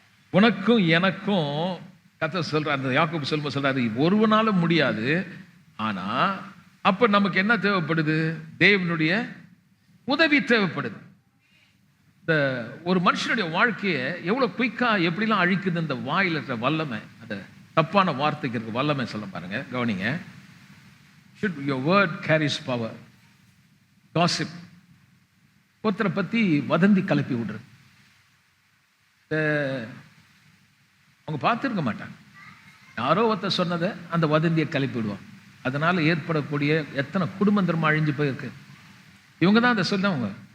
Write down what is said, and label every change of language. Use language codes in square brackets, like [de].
[ta] உனக்கும் எனக்கும் கர்த்தர் சொல்றாரு, யாக்கோபு சொல்லும்போது சொல்றாரு, ஒருவனாலும் முடியாது. ஆனா அப்ப நமக்கு என்ன தேவைப்படுது? தேவனுடைய உதவி தேவைப்படுது. இந்த ஒரு மனுஷனுடைய வாழ்க்கையை எவ்வளவு குயிக்கா எப்படிலாம் அழிக்குது இந்த வாயில இருக்கிற வல்லமை, அந்த தப்பான வார்த்தைக்கு இருக்க வல்லமை. சொல்ல பாருங்க, கவனிங்க. [en] Should your word carries power. [ta] Gossip, ஒருத்தரை பத்தி வதந்தி கலப்பி விடுறது. அவங்க பார்த்துருக்க மாட்டாங்க, யாரோ ஒருத்தர் சொன்னதை அந்த வதந்தியை கிளப்பி விடுவாங்க. அதனால ஏற்படக்கூடிய எத்தனை குடும்பம் திரும்ப அழிஞ்சு போயிருக்கு. இவங்க தான் அதை சொன்னவங்க.